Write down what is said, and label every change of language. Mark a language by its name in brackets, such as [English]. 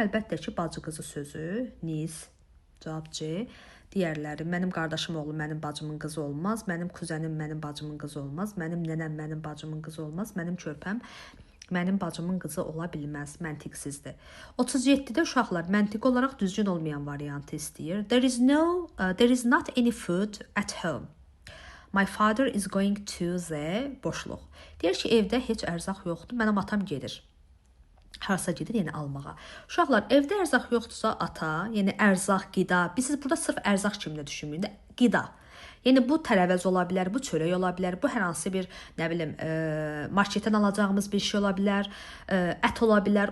[Azerbaijani] Əlbəttə ki, bacı qızı sözü niece. Cavab C. Digərləri mənim qardaşım oğlu mənim bacımın qızı olmaz. Mənim kuzenim mənim bacımın qızı olmaz. Mənim nənəm mənim bacımın qızı olmaz. Mənim körpəm mənim bacımın qızı ola bilməz, məntiqsizdir. 37-də uşaqlar məntiqi olaraq düzgün olmayan variantı istəyir. [English] There is not any food at home. My father is going to the [Azerbaijani] boşluq. Deyir ki, evdə heç ərzaq yoxdur, mənim atam gedir. Harasa gedir, yəni almağa. Uşaqlar, evdə ərzaq yoxdursa ata, yəni ərzaq, qida. Biz burada sırf ərzaq kimdə düşünməyin, qida. Yəni bu tərəvəz ola bilər, bu çörək ola bilər, bu hər hansı bir, nə bilim, marketdən alacağımız bir şey ola bilər, ət ola bilər.